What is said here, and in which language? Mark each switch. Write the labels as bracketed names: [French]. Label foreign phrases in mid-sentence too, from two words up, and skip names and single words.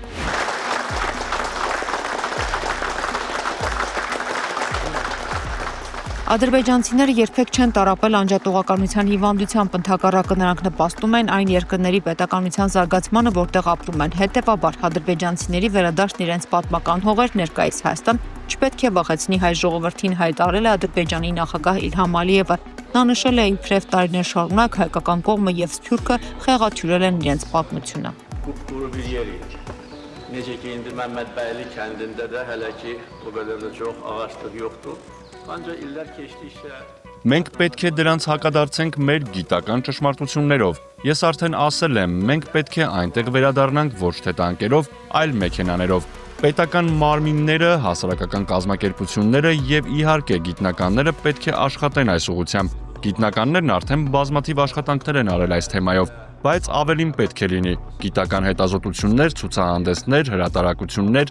[Armenian] Ադրբեջանցիները երբեք չեն տառապել անջատողականության հիվանդությամբ, ընդհակառակը նրանք նպաստում են այն երկրների պետականության զարգացմանը, որտեղ ապրում են։ Հետևաբար ադրբեջանցիների վերադարձն իրենց պատմական հողեր ներկայիս Հայաստան չպետք է վախեցնի հայ ժողովրդին, հայտարարել է Ադրբեջանի նախագահ Իլհամ Ալիևը։ Նա նշել է, իբրև տարիներ շարունակ հայկական կողմը եւ Սփյուռքը խեղաթյուրել են իրենց պատմությունը։ [Azerbaijani] Necə ki, indi Məmmədbəyli kəndində də hələ ki, o qədər də çox ağaclıq yoxdur. Ancaq illər keçdikcə [Armenian] Մենք պետք է դրանց հակադարձենք մեր գիտական ճշմարտություններով։ Ես արդեն ասել եմ, մենք պետք է այնտեղ վերադառնանք ոչ թե տանկերով, այլ մեքենաներով։ Պետական մարմինները, հասարակական կազմակերպությունները եւ իհարկե գիտնականները պետք է աշխատեն այս ուղղությամբ։ Գիտնականներն արդեն բազմաթիվ աշխատանքներ են արել այս թեմայով, բայց ավելին պետք է լինի գիտական հետազոտություններ, ցուցահանդեսներ, հրատարակություններ,